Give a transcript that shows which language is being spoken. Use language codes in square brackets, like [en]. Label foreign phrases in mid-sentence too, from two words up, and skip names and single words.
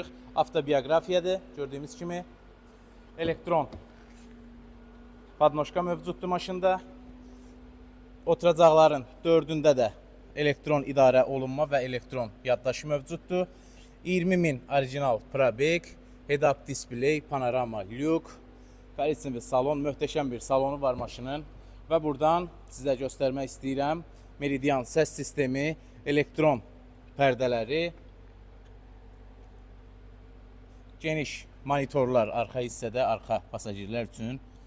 [az] Avtobiografiyadır, gördüyümüz kimi. Elektron padnoşka mövcuddur maşında. Oturacaqların 4-ündə də elektron idarə olunma və elektron yaddaşı mövcuddur. 20.000 orijinal probeg, [en] head-up display, [az] panorama lük, Korичневый salon, möhtəşəm bir salonu var maşının. Və buradan sizə göstərmək istəyirəm. Meridian səs sistemi, elektron pərdələri, geniş monitorlar arxa hissədə, arxa pasajerlər üçün.